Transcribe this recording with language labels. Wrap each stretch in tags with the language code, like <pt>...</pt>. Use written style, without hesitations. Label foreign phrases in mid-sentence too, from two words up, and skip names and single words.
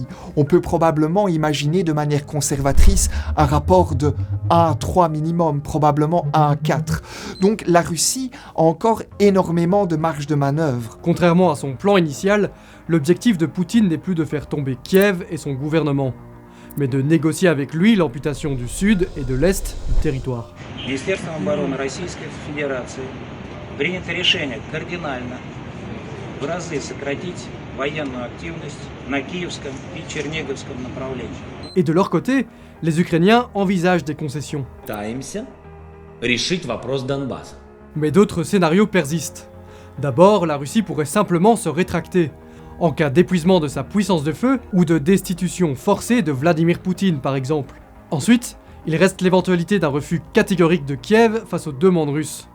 <fr>On peut probablement imaginer de manière conservatrice un rapport de 1 à 3 minimum, probablement 1 à 4. Donc la Russie a encore énormément de marge de manœuvre. Contrairement à son plan initial, l'objectif de Poutine n'est plus de faire tomber Kiev et son gouvernement, mais de négocier avec lui l'amputation du sud et de l'est du territoire.</fr> <ru>Министерством обороны Российской Федерации принято решение кардинально в разы сократить военную активность на Киевском и Черниговском направлении.</ru> <fr>Et de leur côté, les Ukrainiens envisagent des concessions.</fr> <ru>Пытаемся решить вопрос Донбасса.</ru> <fr>Mais d'autres scénarios persistent. D'abord, la Russie pourrait simplement se rétracter, en cas d'épuisement de sa puissance de feu ou de destitution forcée de Vladimir Poutine par exemple. Ensuite, il reste l'éventualité d'un refus catégorique de Kiev face aux demandes russes.</fr>